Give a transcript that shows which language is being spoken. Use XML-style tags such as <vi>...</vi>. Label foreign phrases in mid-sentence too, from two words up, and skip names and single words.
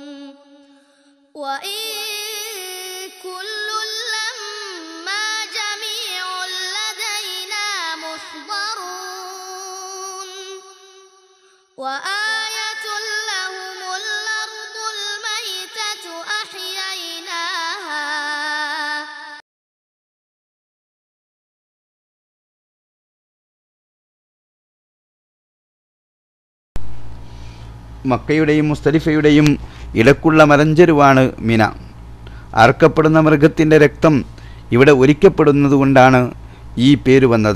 <ar>وإن كل لما جميع لدينا محضرون. وآية لهم الأرض الميتة أحييناها.</ar> <ml>മക്കയുടെയും മുസ്തലിഫയുടെയും ഇടക്കുള്ള മലഞ്ചെരുവാണ് മിന. അറുക്കപ്പെടുന്ന മൃഗത്തിൻ്റെ രക്തം ഇവിടെ ഒലിക്കപ്പെടുന്നതുകൊണ്ടാണ് ഈ പേര് വന്നത്.</ml>